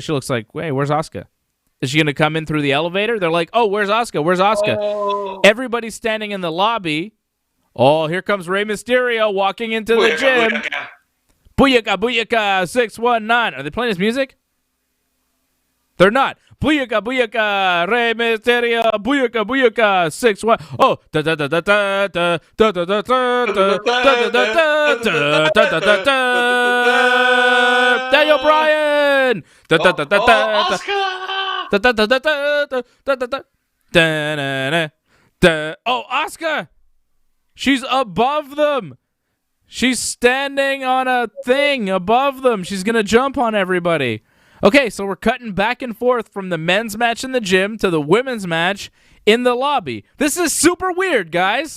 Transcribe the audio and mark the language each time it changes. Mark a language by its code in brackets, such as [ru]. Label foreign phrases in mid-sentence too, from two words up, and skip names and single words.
[en] She looks like, wait, where's Asuka? Is she going to come in through the elevator? They're like, oh, where's Asuka? Where's Asuka? Oh. Everybody's standing in the lobby. Oh, here comes Rey Mysterio walking into the gym. Booyaka, booyaka, 619. Are they playing his music? They're not. Booyaka, booyaka, Rey Mysterio, booyaka, booyaka, 6-1. Oh, da da da da da da da da da da da da da da da da. Daniel Bryan. Da da da da da da da da da da da da. Oh, Asuka. She's above them. She's standing on a thing above them. She's going to jump on everybody. Okay, so we're cutting back and forth from the men's match in the gym to the women's match in the lobby. This is super weird, guys.